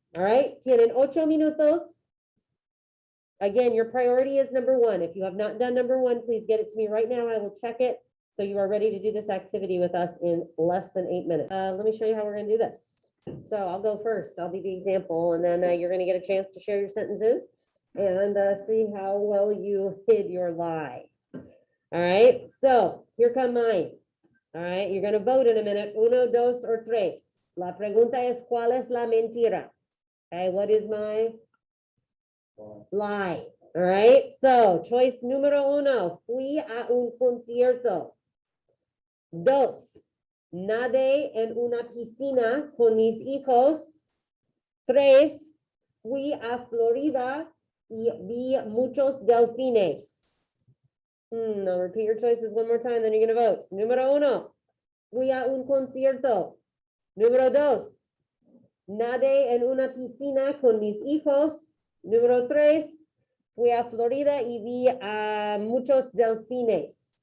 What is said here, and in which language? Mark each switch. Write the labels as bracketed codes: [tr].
[en] All right, [es] tienen 8 minutos. [en] Again, your priority is number 1. If you have not done number 1, please get it to me right now. I will check it so you are ready to do this activity with us in less than 8 minutes. Let me show you how we're going to do this. So I'll go first. I'll be the example, and then you're going to get a chance to share your sentences and see how well you hid your lie. All right, so here come mine. All right, you're going to vote in a minute. [es] Uno, dos, or tres. La pregunta es, ¿cuál es la mentira? [en] Okay, what is my lie? All right, so choice [es] número 1, fui a un concierto. 2, nadé en una piscina con mis hijos. 3, fui a Florida y vi muchos delfines. [en] I'll repeat your choices one more time, then you're going to vote. [es] Número 1, fui a un concierto. Número 2, nadé en una piscina con mis hijos. Número 3, fui a Florida y vi a muchos delfines.